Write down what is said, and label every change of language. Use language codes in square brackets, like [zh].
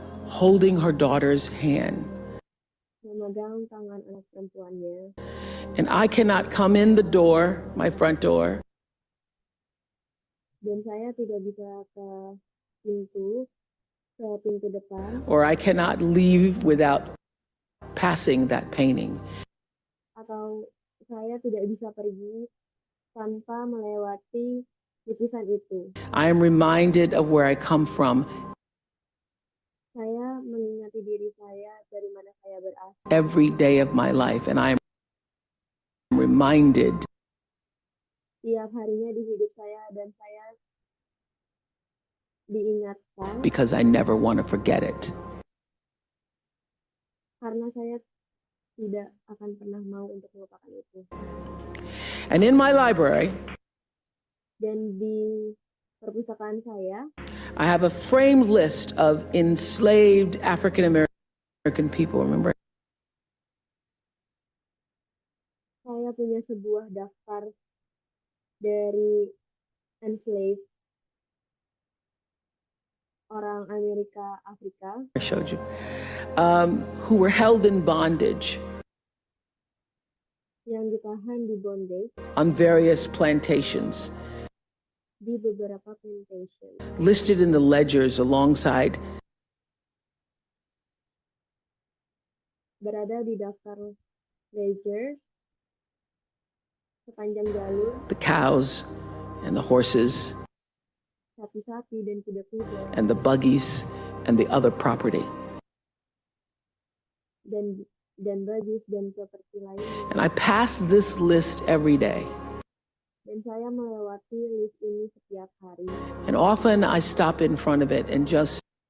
[en] holding her daughter's hand. [id] memegang tangan anak perempuannya. [en] And I cannot come in the door, my front door, [id] Dan saya tidak bisa ke pintu depan, [en] or I cannot leave without passing that painting. [id] atau saya tidak bisa pergi tanpa melewati lukisan itu. [en] I am reminded of where I come from [id] Saya mengingati diri saya dari mana saya berasal [en] every day of my life, and I am reminded [id] tiap harinya di hidup saya, dan saya diingatkan [en] because I never want to forget it. [id] karena saya tidak akan pernah mau untuk melupakan itu. [en] And in my library, [id] Dan di perpustakaan saya, [en] I have a framed list of enslaved African American people. Remember? [id] saya punya sebuah daftar dari enslaved orang Amerika Afrika [en] I showed you. Who were held in bondage [id] yang ditahan di bondage [en] on various plantations, [id] di beberapa plantation, [en] listed in the ledgers alongside [id] berada di daftar ledger sepanjang jalur [en] the cows and the horses [id] sapi-sapi dan kuda-kuda [en] and the buggies and the other property. [id] dan bajis dan properti lainnya. [en] And I pass this list every day. [id] Dan saya melewati list ini setiap hari. [en] And often I stop in front of it and just